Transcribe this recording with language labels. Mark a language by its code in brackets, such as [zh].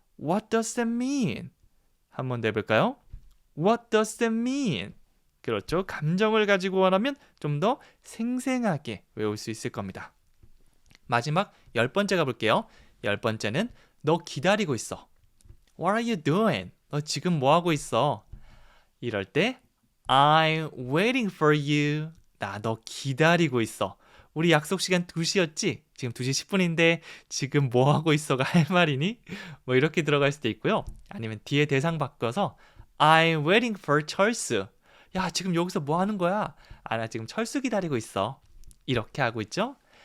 [en] What does that mean? [ko] 한번 내볼까요? [en] What does that mean? [ko] 그렇죠. 감정을 가지고 말하면 좀 더 생생하게 외울 수 있을 겁니다. 마지막 10번째 가볼게요. 10번째는 너 기다리고 있어. [en] What are you doing? [ko] 너 지금 뭐 하고 있어? 이럴 때 [en] I'm waiting for you. [ko] 나 너 기다리고 있어. 우리 약속 시간 2시였지? 지금 2시 10분인데 지금 뭐 하고 있어가 할 말이니? 뭐 이렇게 들어갈 수도 있고요. 아니면 뒤에 대상 바꿔서 [en] I'm waiting for 철수. [ko] 야 지금 여기서 뭐 하는 거야? 나 지금 철수 기다리고 있어. 이렇게 하고 있죠?